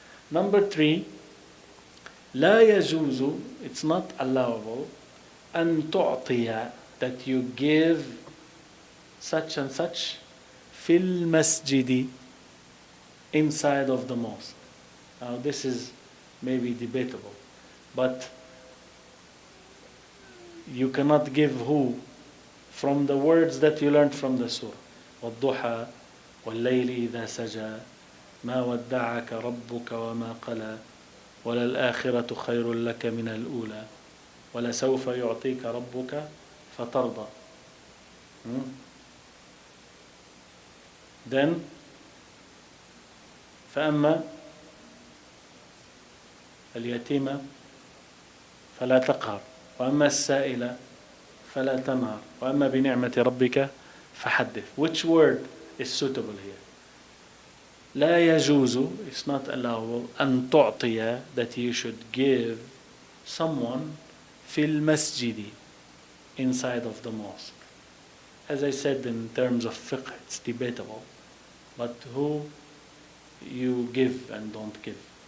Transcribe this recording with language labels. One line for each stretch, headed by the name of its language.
English: Number 3, لا يجوز, it's not allowable, أن تعطي, that you give such and such في المسجد, inside of the mosque. Now this is maybe debatable, but you cannot give who from the words that you learned from the surah.
Arabic: والضحى والليل إذا سجى ما ودعك ربك وما قلى وللآخرة خير لك من الأولى ولسوف يعطيك ربك فترضى. Then فأما اليتيم فلا تقهر وأما السائل فلا تنهر وأما بنعمة ربك فحدث.
English: Which word is suitable here? لا يجوز, it's not allowable, أن تعطي, that you should give someone في المسجد, inside of the mosque. As I said, in terms of fiqh, it's debatable, but who you give and don't give?